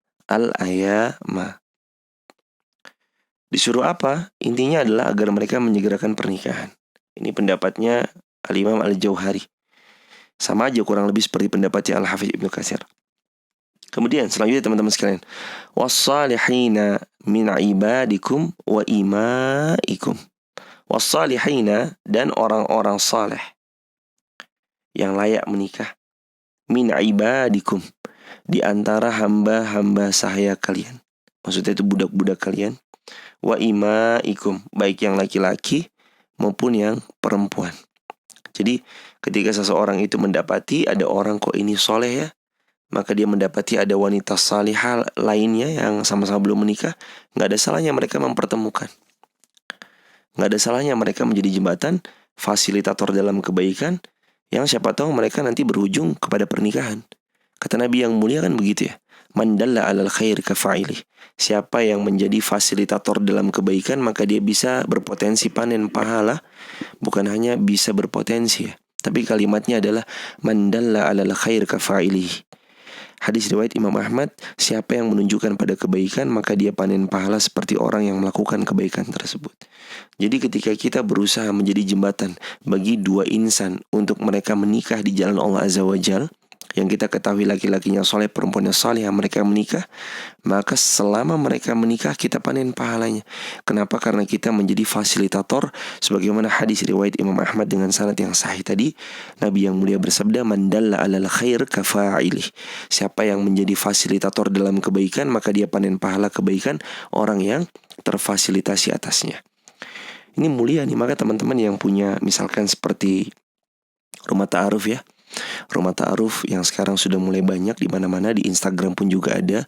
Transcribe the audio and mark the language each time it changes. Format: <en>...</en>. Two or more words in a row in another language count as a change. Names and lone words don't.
<id>Disuruh apa? Intinya adalah agar mereka menyegerakan pernikahan. Ini pendapatnya Al-Imam Al-Jauhari. Sama aja kurang lebih seperti pendapatnya Al-Hafidz Ibnu Katsir. Kemudian selanjutnya teman-teman sekalian,</id> <ar>والصالحين من عبادكم وإمائكم.</ar> <id>Wassalihina, dan orang-orang saleh yang layak menikah,</id> <ar>من عبادكم,</ar> <id>di antara hamba-hamba sahaya kalian. Maksudnya itu budak-budak kalian.</id> <ar>وإمائكم,</ar> <id>baik yang laki-laki maupun yang perempuan. Jadi ketika seseorang itu mendapati ada orang kok ini soleh ya, maka dia mendapati ada wanita salihah lainnya yang sama-sama belum menikah, gak ada salahnya mereka mempertemukan. Gak ada salahnya mereka menjadi jembatan, fasilitator dalam kebaikan, yang siapa tahu mereka nanti berujung kepada pernikahan. Kata Nabi yang mulia kan begitu ya,</id> <ar>من دل على الخير كفاعله.</ar> <id>Siapa yang menjadi fasilitator dalam kebaikan, maka dia bisa berpotensi panen pahala. Bukan hanya bisa berpotensi ya, tapi kalimatnya adalah</id> <ar>من دل على الخير كفاعله.</ar> <id>Hadis riwayat Imam Ahmad, siapa yang menunjukkan pada kebaikan, maka dia panen pahala seperti orang yang melakukan kebaikan tersebut. Jadi ketika kita berusaha menjadi jembatan bagi dua insan untuk mereka menikah di jalan</id> <ar>الله عز وجل,</ar> <id>yang kita ketahui laki-lakinya soleh, perempuannya saleh, mereka menikah, maka selama mereka menikah kita panen pahalanya. Kenapa? Karena kita menjadi fasilitator, sebagaimana hadis riwayat Imam Ahmad dengan sanad yang sahih tadi. Nabi yang mulia bersabda,</id> <ar>من دل على الخير كفاعله.</ar> <id>Siapa yang menjadi fasilitator dalam kebaikan, maka dia panen pahala kebaikan orang yang terfasilitasi atasnya. Ini mulia nih, maka teman-teman yang punya misalkan seperti rumah ta'aruf ya, Rumah ta'aruf yang sekarang sudah mulai banyak di mana-mana, di Instagram pun juga ada.</id>